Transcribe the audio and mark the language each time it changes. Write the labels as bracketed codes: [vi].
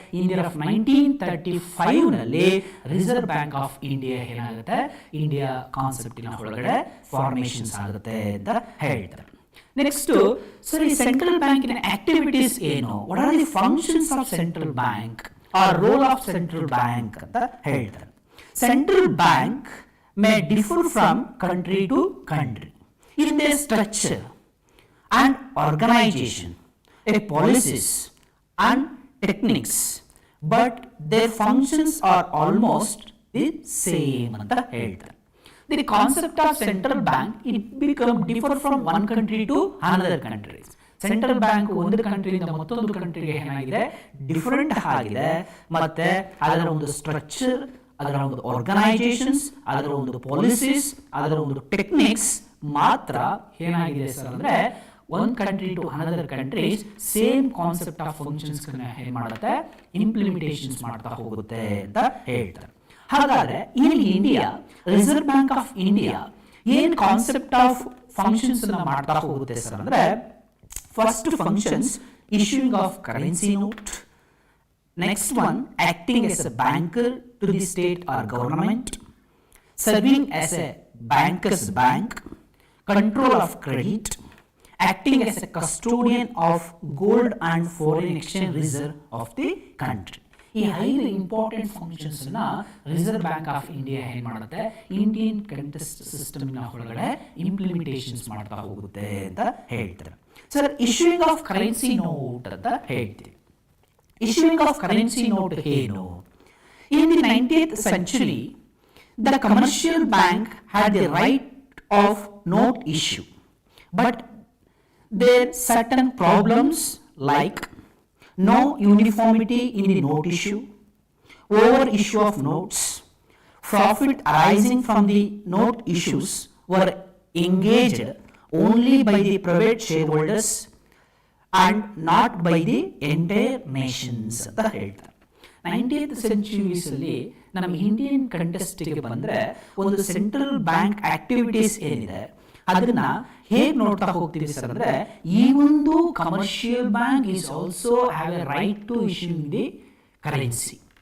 [kn] In year of 1935 ನಲ್ಲಿ reserve bank of India ಏನಾಗುತ್ತೆ, India ಕಾನ್ಸೆಪ್ಟಿನ ಒಳಗಡೆ ಫಾರ್ಮೇಶನ್ಸ್ ಆಗುತ್ತೆ ಅಂತ ಹೇಳ್ತಾರೆ. ನೆಕ್ಸ್ಟ್ ಸರ್, ಈ ಸೆಂಟ್ರಲ್ ಬ್ಯಾಂಕಿನ ಆಕ್ಟಿವಿಟೀಸ್ ಏನು, [en] what are the functions of central bank or role of central bank [kn] ಅಂತ ಹೇಳ್ತಾರೆ. [en] Central bank may differ from country to country in their structure and organization, policies and techniques, but their functions are almost the same ಅಂತ ಹೇಳ್ತಾರೆ. The concept of central bank, it become differ from one country to another countries. [kn] Central bank ಒಂದು ಕಂಟ್ರಿಯಿಂದ ಮತ್ತೊಂದು ಕಂಟ್ರಿಗೆ ಏನಾಗಿದೆ, different ಆಗಿದೆ. ಮತ್ತೆ ಅದರ ಒಂದು structure, ಅದರ ಒಂದು ಆರ್ಗನೈಸೇಷನ್ಸ್, ಅದರ ಒಂದು ಪಾಲಿಸೀಸ್, ಅದರ ಒಂದು ಟೆಕ್ನಿಕ್ಸ್ ಮಾತ್ರ ಏನಾಗಿದೆ ಸರ್ ಅಂದ್ರೆ ಒಂದು [en] country to another countries [kn] same concept of functions ಏನ್ ಮಾಡುತ್ತೆ, ಇಂಪ್ಲಿಮೆಂಟೇಷನ್ಸ್ ಮಾಡ್ತಾ ಹೋಗುತ್ತೆ ಅಂತ ಹೇಳ್ತಾರೆ. ಹಾಗಾದ್ರೆ ಇಲ್ಲಿ India reserve bank of India ಏನ್ ಕಾನ್ಸೆಪ್ಟ್ ಆಫ್ ಫಂಕ್ಷನ್ಸ್ ಮಾಡ್ತಾ ಹೋಗುತ್ತೆ ಸರ್ ಅಂದ್ರೆ, [en] first functions issuing of currency note, next one acting as a banker to the state or government, serving as a banker's bank, control of credit, acting as a custodian of gold and foreign exchange reserve of the country. [kn] ಈ 5 important functions ನ reserve bank of India ಏನ್ ಮಾಡುತ್ತೆ, Indian contest system ನ ಒಳಗಡೆ implementations ಮಾಡ್ತಾ ಹೋಗುತ್ತೆ ಅಂತ ಹೇಳ್ತಾರೆ. Sir, issuing of currency note ಅಂತ ಹೇಳ್ತೀವಿ. ಇಶ್ಯೂಯಿಂಗ್ ಆಫ್ ಕರೆನ್ಸಿ ನೋಟ್ ಏನು? [en] in the 19th century, the commercial bank had the right of note issue, but there certain problems like no uniformity in the note issue, over issue of notes, profit arising from the note issues were engaged only by the private shareholders and not by the entire nations [kn] ಅಂತ ಹೇಳ್ತಾರೆ. 19th centuries ಅಲ್ಲಿ ನಮ್ಮ Indian ಕಂಟೆಸ್ಟ್ಗೆ ಬಂದ್ರೆ ಒಂದು central bank activities ಏನಿದೆ ಅದನ್ನ ಹೇಗೆ ನೋಡ್ತಾ ಹೋಗ್ತೀವಿ ಸರ್ ಅಂದ್ರೆ, ಈ ಒಂದು [en] Commercial bank is also have a right to issue the currency.